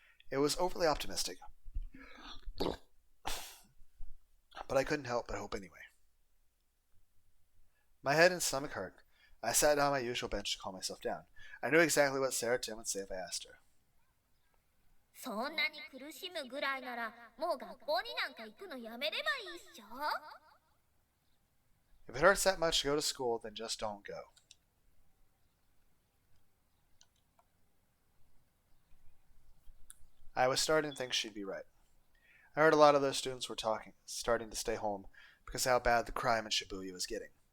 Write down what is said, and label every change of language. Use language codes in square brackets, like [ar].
[en] It was overly optimistic, but I couldn't help but hope anyway. My head and stomach hurt. I sat down on my usual bench to calm myself down. I knew exactly what Sarah Tim would say if I asked her. [ja] そんなに苦しむぐらいならもう学校になんか行くのやめればいいっしょ [en] If it hurts that much to go to school, then just don't go. I was starting to think she'd be right. I heard a lot of those students were starting to stay home because of how bad the crime in Shibuya was getting.